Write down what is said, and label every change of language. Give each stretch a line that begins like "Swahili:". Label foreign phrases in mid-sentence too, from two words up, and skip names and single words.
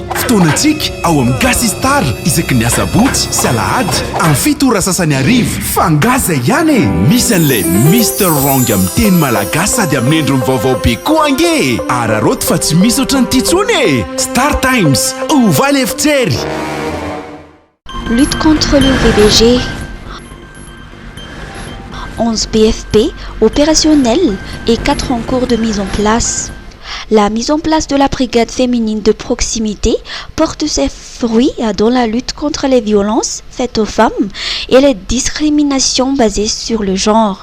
Malagasy: Fotoanantsika ao amin'ny Gasy Star isaky ny asabotsy sy alahady amin'ny 7 ora sasany arivo. Fangaza ihany e! Misy an'ilay Mr Wrong amin'ny teny malagasy sady amin'ny endriny vaovao be koa ange. Araroto fa tsy misy ohatran'ity tsony e! Star Times, ovaly efitsery.
French: Lutte contre le VBG. 11 BFP opérationnels et 4 en cours de mise en place. La mise en place de la brigade féminine de proximité porte ses fruits dans la lutte contre les violences faites aux femmes et les discriminations basées sur le genre.